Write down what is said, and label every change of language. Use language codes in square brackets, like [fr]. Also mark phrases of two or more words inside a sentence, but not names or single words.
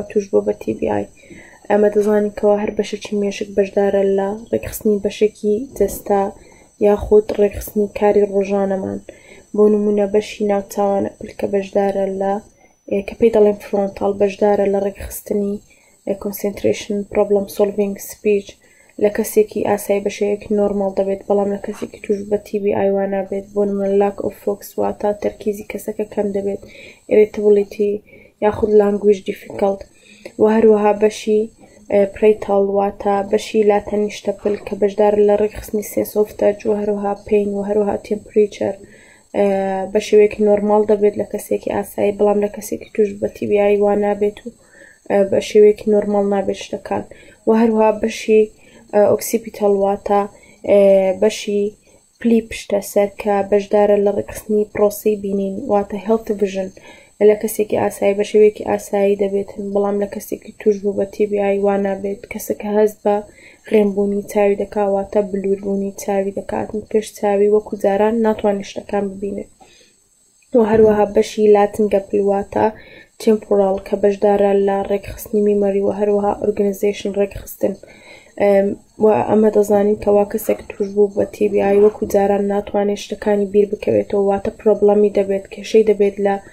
[ckb] توش بۆ بە TBI ئەمە دەزانین کەوا هەر بەشێکی مێشک بەشدارە لە ڕێکخستنی بەشێکی جەستا یاخود ڕێکخستنی کاری ڕۆژانەمان بۆ نمونە بەشی ناوچاوانە پلکە بەشدارە لە کە پێی دەڵێن فرۆنتاڵ بەشدارە لە ڕێکخستنی [en] concentration problem solving speech [ckb] لە کەسێکی ئاسایی بەشەیەکی نۆرماڵ دەبێت بەڵام لە کەسێکی توش بە TBI وانە بێت بۆ نمونە [en] lack of focus [ckb] واتە تەرکیزی کەسەکە کەم دەبێت irritability یاخود [en] language difficult [ckb] و هەروەها بەشی پرەیتاڵ واتە بەشی لاتەنیشتە پل کە بەشدارە لە ڕێکخستنی [en] sense of touch [ckb] و هەروەها pain و هەروەها temperature بە شێوەیەکی نۆرماڵ دەبێت لە کەسێکی ئاسایی بەڵام لە کەسێکی توش بە TBI وانابێت و بە شێوەیەکی نۆرماڵ نابێت شتەکان و هەروەها بەشی ئۆکسیپیتال واتە بەشی پلی پشتە سەر کە بەشدارە لە ڕێکخستنی پرۆسی بینین واتە [en] health vision [ckb] لە کەسێکی ئاسایی بە شێوەیەکی ئاسایی دەبێتن بەڵام لە کەسێکی توش بوو بە TBI وانابێت کەسەکە هەست بە غێنبوونی چاوی دەکاتواتە بلوربوونی چاوی دەکاتن پێش چاوی وەکو جاران ناتوانێت شتەکان ببینێت و هەروەها بەشی لاتنگە پلواتە تێمپۆڕاڵ کە بەشدارە لە ڕێکخستنی میمەری و هەروەها ئۆرگنایزیشن ڕێکخستن و ئەمە دەزانین کەوا کەسێک توش بوو بە TBI وەکو جاران ناتوانێت شتەکانی بیر بکەوێتەوە واتە پرۆبڵەمی دەبێت کێشەی دەبێت لە